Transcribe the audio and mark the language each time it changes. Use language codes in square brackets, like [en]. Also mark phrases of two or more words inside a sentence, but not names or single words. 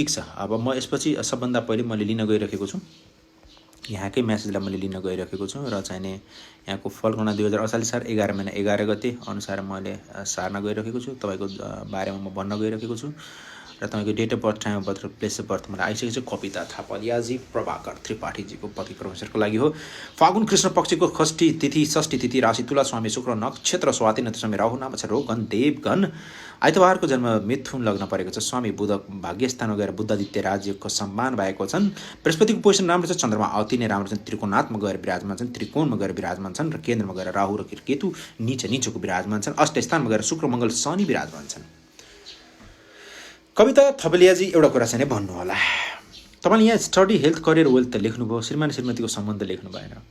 [ne] ठिक छ, अब म यसपछि सबभन्दा पहिले मैले लिन गइरहेको छु, यहाँकै म्यासेजलाई मैले लिन गइरहेको छु र चाहिने यहाँको फलगणना 2048 साल 11 महिना 11 गते अनुसार मैले सार्न गइरहेको छु। तपाईँको बारेमा म भन्न गइरहेको छु र तपाईँको [en] date of birth, time of birth [ne] र [en] place of birth [ne] मलाई आइसकेको छ। कविता थापालियाजी प्रभाकर त्रिपाठीजीको पति प्रोफेसरको लागि हो। फागुन कृष्ण पक्षको षष्ठी तिथि राशि तुला, स्वामी शुक्र, नक्षत्र स्वाति, नक्षत्र राहु, नाम छ रोगन देवगन। आइतबारको जन्म मिथुन लग्न परेको छ। स्वामी बुध भाग्यस्थानमा गएर बुद्धादित्य राज्यको सम्मान भएको छन्। बृहस्पतिको पोजिसन राम्रो छ। चन्द्रमा अति नै राम्रो छन्, त्रिकोणात्मा गएर विराजमान छन्, त्रिकोणमा गएर विराजमान छन् र केन्द्रमा गएर राहु र केतु नीचको विराजमान छन्। अष्ट स्थानमा गएर शुक्र मङ्गल शनि विराजमान छन्। कविता थपलियाजी एउटा कुरा चाहिँ भन्नु होला, तपाईँले यहाँ [en] study health career wealth [ne] त लेख्नुभयो, श्रीमान श्रीमतीको सम्बन्ध लेख्नु भएन।